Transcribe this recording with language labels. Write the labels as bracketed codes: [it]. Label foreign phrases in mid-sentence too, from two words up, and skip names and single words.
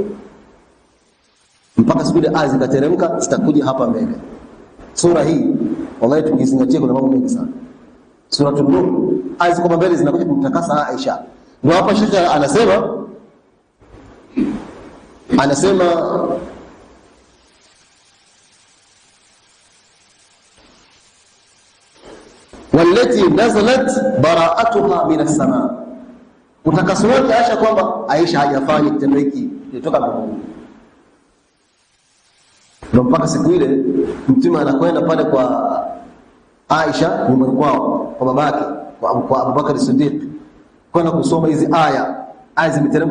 [sw] Mpaka siku ile aya zikateremka, zitakuja hapa mbele. Sura hii wallahi tukizingatia kuna mambo mengi sana. Suratul Nur aya ziko mbele zinakuja kumtakasa Aisha. Ndio hapa Sheikh anasema [ar] والتي نزلت براءتها من السماء. [sw] Utakaso wake Aisha kwamba Aisha hajafanya kitendo hiki kutoka kwa Mungu. Ndio mpaka siku ile mtume anakwenda pale kwa Aisha nyumbani kwao, kwa babake, kwa Abubakar Siddiq, kwenda kusoma hizi aya zimeteremka.